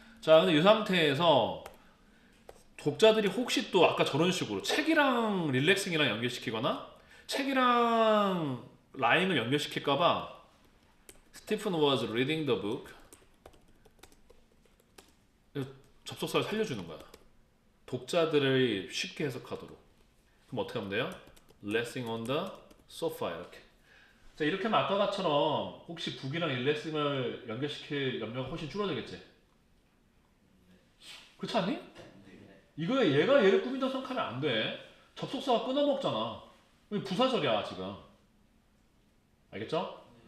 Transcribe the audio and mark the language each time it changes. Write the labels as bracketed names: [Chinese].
[Korean] 자, 근데 이 상태에서 독자들이 혹시 또 아까 저런 식으로 책이랑 릴렉싱이랑 연결시키거나 책이랑 라임을 연결시킬까봐 [English] Stephen was reading the book [Korean] 접속사를 살려주는 거야. 독자들을 쉽게 해석하도록. 그럼 어떻게 하면 돼요? [English] Relaxing on the sofa 이렇게. [Korean] 자, 이렇게 하면 아까 같처럼 혹시 북이랑 릴렉싱을 연결시킬 염려가 훨씬 줄어들겠지? 그렇지 않니? 이거에 얘를 꾸민다고 생각하면 안 돼. 접속사가 끊어먹잖아. 부사절이야 지금. 알겠죠?